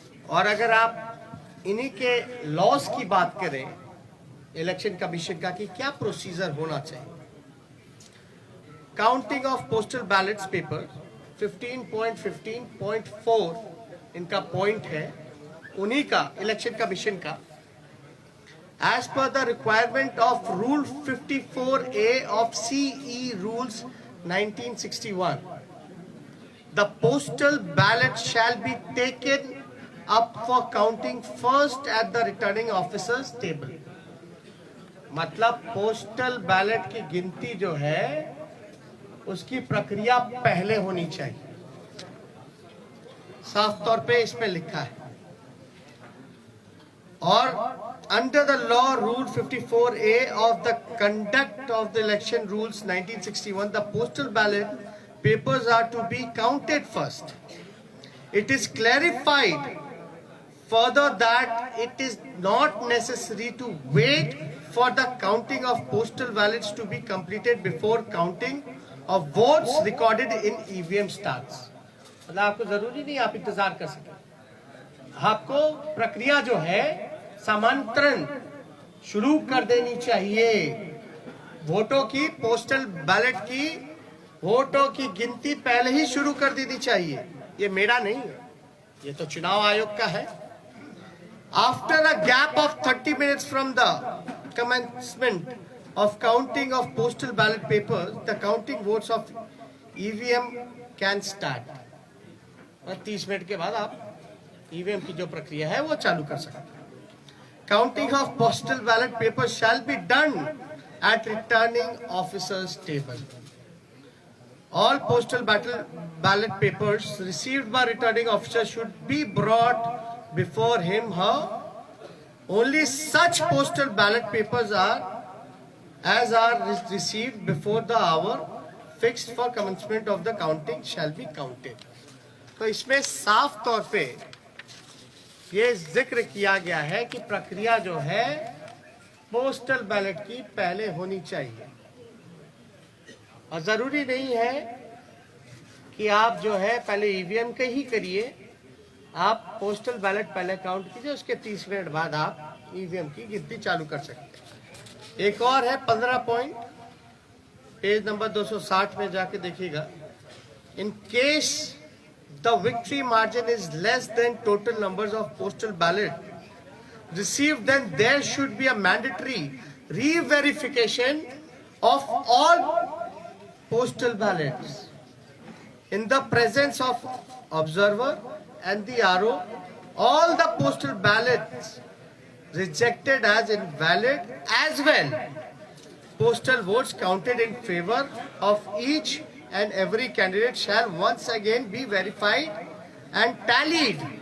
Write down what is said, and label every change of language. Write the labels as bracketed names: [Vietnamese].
[Hindi] और अगर आप इन्हीं के लॉस की बात करें इलेक्शन कमीशन का कि क्या प्रोसीजर होना चाहिए, [English] counting of postal ballots paper [Hindi] 15.15.4 इनका पॉइंट है, उन्हीं का इलेक्शन कमीशन का। [English] As per the requirement of Rule 54A of CE Rules 1961, the postal ballot shall be taken up for counting first at the returning officer's table. [Hindi] मतलब postal ballot की गिनती जो है उसकी प्रक्रिया पहले होनी चाहिए, साफ तौर पे इसमें लिखा है। [English] और under the law rule 54A of the conduct of the election rules 1961, the postal ballot papers are to be counted first. It is clarified further that it is not necessary to wait for the counting of postal ballots to be completed before counting of votes recorded in EVM starts. [Hindi] मतलब आपको जरूरी नहीं आप इंतजार कर सके, आपको प्रक्रिया जो है समांतरण शुरू कर देनी चाहिए। वोटों की, पोस्टल बैलेट की वोटों की गिनती पहले ही शुरू कर देनी चाहिए। ये मेरा नहीं है, ये तो चुनाव आयोग का है। [English] After a gap of 30 minutes from the commencement of counting of postal ballot papers, the counting votes of EVM can start. [Hindi] और 30 मिनट के बाद आप EVM की जो प्रक्रिया है वो चालू कर सकते हैं। [English] Counting of postal ballot papers shall be done at returning officer's table. All postal ballot papers received by returning officer should be brought before him, her. Only such postal ballot papers are received before the hour fixed for commencement of the counting shall be counted. [Hindi] तो इसमें साफ तौर पे ये जिक्र किया गया है कि प्रक्रिया जो है पोस्टल बैलेट की पहले होनी चाहिए, और जरूरी नहीं है कि आप जो है पहले ईवीएम के ही करिए, आप पोस्टल बैलेट पहले काउंट कीजिए, उसके 30 मिनट बाद आप ईवीएम की गिनती चालू कर सकते हैं। एक और है 15 पॉइंट, पेज नंबर 260 में जाके देखिएगा। [English] In case the victory margin is less than total numbers of postal ballot received, then there should be a mandatory re-verification of all postal ballots in the presence of observer and the RO. All the postal ballots rejected as invalid, as well postal votes counted in favor of each and every candidate shall once again be verified and tallied.